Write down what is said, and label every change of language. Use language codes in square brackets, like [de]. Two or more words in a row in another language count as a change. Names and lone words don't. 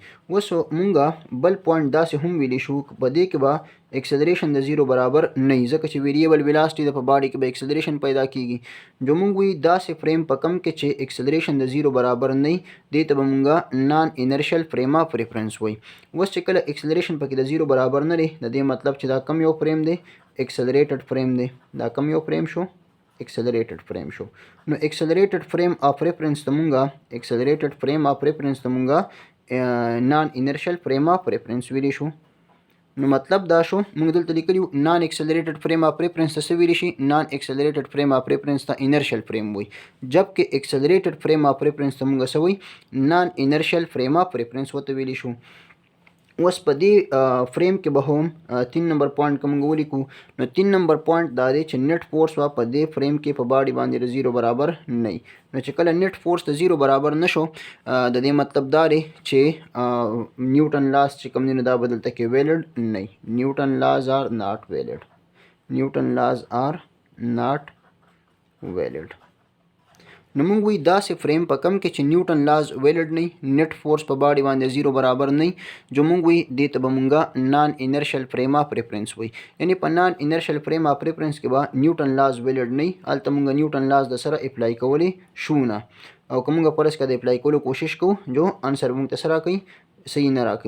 [ps] اوس مونږه بل پوینټ داسې هم ویلی شو په دې کې به اکسلریشن د زیرو برابر نه وي، ځکه چې [en] variable velocity [ps] د په باډي کې به اکسلریشن پیدا کیږي. جو مونږ وایي داسې فریم په کم کې چې اکسلریشن د زیرو برابر نه وي دې ته به مونږه [en] non inertial frame of reference [ps] وایي. اوس چې کله اکسلریشن پکې د زیرو برابر نه دی د دې مطلب چې دا کم یو فریم دی، [en] accelerated frame [ps] دی. دا کم یو فریم شو، [en] accelerated frame [ps] شو. نو [en] accelerated frame of reference [ps] ته مونږه [en] accelerated frame of reference [ps] ته مونږه [en] non inertial frame of reference [ps] ویلی شو. نو مطلب دا شو مونږ دلته لیکلیو [en] non accelerated frame of reference [ps] ته څه ویلی شي، [en] non accelerated frame of reference ته inertial frame [ps] وایي، جبکې [en] accelerated frame of reference [ps] ته مونږه څه وایي، [en] non inertial frame of reference [ps] ورته ویلی شو. اوس په دې فریم کې به هم 3 نمبر پوینټ کوم ولیکو. نو 3 نمبر پوینټ دا دی چې [en] net force [ps] وا په دې فریم کې په باډي باندې د زیرو برابر نه وي. نو چې کله نیټ فورس د زیرو برابر نشو د دې مطلب دا دی چې نیوټن لاس چې کوم دی نو دا بدلته کې ویلډ نه وي. [en] Newton laws are not valid, Newton laws are not valid. [ps] نو موږ وایي داسې فریم په کم کې چې [en] Newton laws valid [ps] نه وي، [en] net force [ps] په باډي باندې زیرو برابر نه وي، جو موږ وایي دې ته به مونږه [en] non inertial frame of reference [ps] وایي. یعنی په [en] non inertial frame of reference [ps] کې به [en] Newton laws valid [ps] نه وي، هلته مونږه نیوټن لاز د سره اپلای کولی شو نه، او که مونږ فرض کړه د اپلای کولو کوشش کوو جو انسر مونږ ته څه راکوي، صحیح نه راکوي.